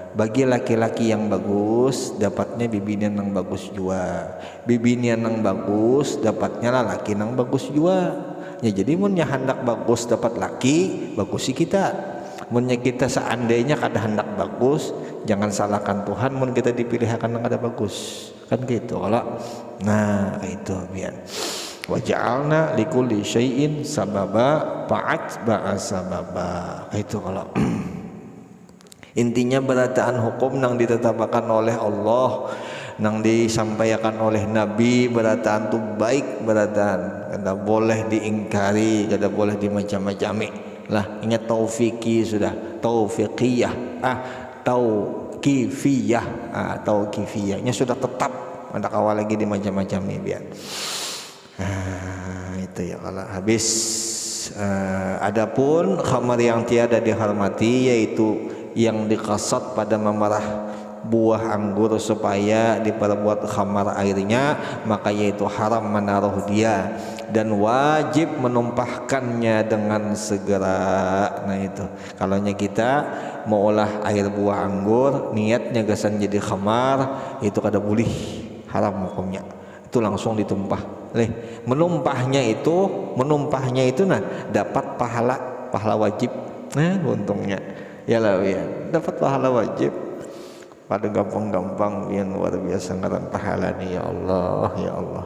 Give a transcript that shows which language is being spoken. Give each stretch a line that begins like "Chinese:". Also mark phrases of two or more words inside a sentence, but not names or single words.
Banjar: Bagi laki-laki yang bagus dapatnya bibinian yang bagus juga, bibinian yang bagus dapatnya laki yang bagus juga. Ya jadi munnya hendak bagus dapat laki, bagus sih kita. Munnya kita seandainya kada hendak bagus, jangan salahkan Tuhan mun kita dipilih akan yang kada bagus. Kan gitu kalau. Nah, itu biar
Arabic: وجعلنا لكل شيء سببا فأتبع سببا.
Banjar: Itu kalau intinya berataan hukum yang ditetapkan oleh Allah, yang disampaikan oleh Nabi, berataan itu baik berataan, kada boleh diingkari, kada boleh dimacam-macami lah. Ingat taufiki sudah, taufiqiyah, tauqifiyah, tauqifiyahnya sudah tetap, ada awal lagi dimacam-macami biar. Itu ya kalau habis.
Malay: Adapun khamar yang tiada dihormati yaitu yang dikasat pada memerah buah anggur supaya diperbuat khamar airnya, maka yaitu haram menaruh dia dan wajib menumpahkannya dengan segera.
Banjar: Nah itu kalau kita mau olah air buah anggur niatnya gasan jadi khamar, itu kada boleh, haram hukumnya, itu langsung ditumpah. Menumpahnya itu nah dapat pahala wajib. Nah untungnya ya lah ya, dapat pahala wajib. Pada gampang-gampang yang luar biasa ngaran pahala nih, ya Allah, ya Allah.